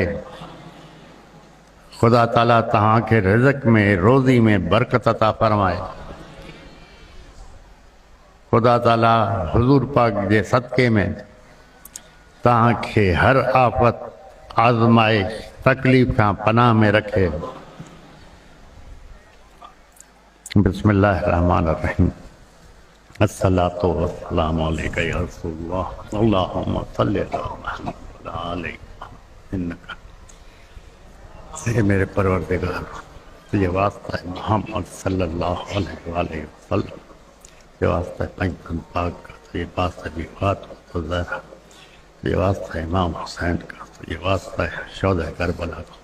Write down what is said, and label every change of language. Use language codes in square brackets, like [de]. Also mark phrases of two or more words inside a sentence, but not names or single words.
[sd] ख़ुदा ताला तव्हांखे रिज़्क़ में, रोज़ी में बरकत अता फरमाए। ख़ुदा ताला हुज़ूर पाक जे सदक़े में तव्हांखे हर आफ़त, आज़माइश, तकलीफ़ खां पनाह में रखे। [ar] بسم الله الرحمن الرحيم. الصلاة والسلام عليك يا رسول الله، اللهم صل على محمد وعلى آل إنك. [hi] हे मेरे परवरदिगार, तुझे वास्ता है मोहम्मद [ar] صلى الله عليه وسلم, [hi] तुझे वास्ता है पंचम पाक का, तुझे वास्ता है विफात तो ज़हरा, तुझे वास्ता है इमाम हुसैन का, तुझे वास्ता है शोहदा करबला का।